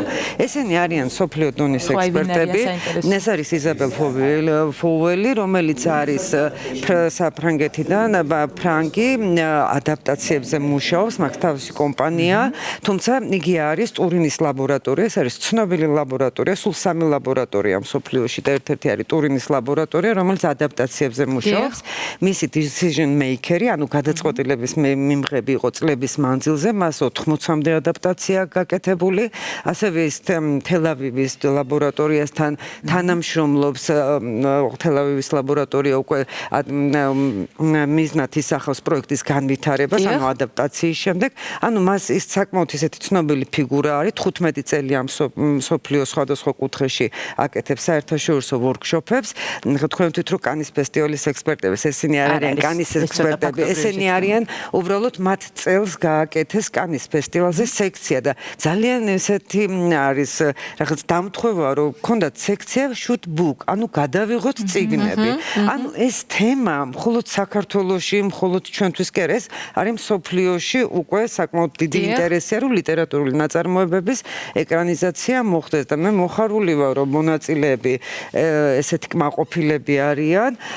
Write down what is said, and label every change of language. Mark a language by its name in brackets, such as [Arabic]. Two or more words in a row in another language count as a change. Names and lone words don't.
[Georgian] ესენი არიან სოფლიო დონის ექსპერტები. ეს არის იზაბელ ფოველი, რომელიც არის საფრანგეთიდან, ფრანგი ადაპტაციებზე მუშაობს, მაგ თავისი კომპანია, თუმცა იგი არის ტურინის ლაბორატორია, ეს არის ცნობილი ლაბორატორია, სულ 3 ლაბორატორია მსოფლიოში და ერთ-ერთი არის ტურინის ლაბორატორია, რომელიც ადაპტაციებზე მუშაობს. მისი [English] decision maker- [Georgian] ი, ანუ გადაწყვეტილების მიმღები იყო წლების მანძილზე, მას 80-მდე ადაპტაცია გაკეთებული, ასევე ის თელ-ავივის ლაბორატორიასთან თანამშრომლობს. თელ-ავივის ლაბორატორია უკვე მიზნად ისახავს პროექტის განვითარებას, ანუ ადაპტაციის შემდეგ. ანუ მას ის საკმაოდ ისეთი ცნობილი ფიგურა არის, 15 წელია მსოფლიოს სხვადასხვა კუთხეში აკეთებს საერთაშორისო ვორქშოპებს. თქვენ ვთქვით, რომ კანის ფესტივალის ექსპერტები, ესენი არიან კანის ექსპერტები, ესენი არიან უბრალოდ მათ წელს გააკეთეს კანის ფესტივალზე სექცია და ძალიან ესეთი არის რაღაც დამთხოვა, რომ ქონდათ სექცია [English] shoot book, [Georgian] ანუ გადავიღოთ წიგნები. ანუ ეს თემა მხოლოდ საქართველოში, მხოლოდ ჩვენთვის კი ეს არის მსოფლიოში უკვე საკმაოდ დიდი ინტერესია, რომ ლიტერატურული ნაწარმოებების ეკრანიზაცია მოხდეს და მე მოხარული ვარ, რომ მონაწილეები ესეთი კმაყოფილები არიან.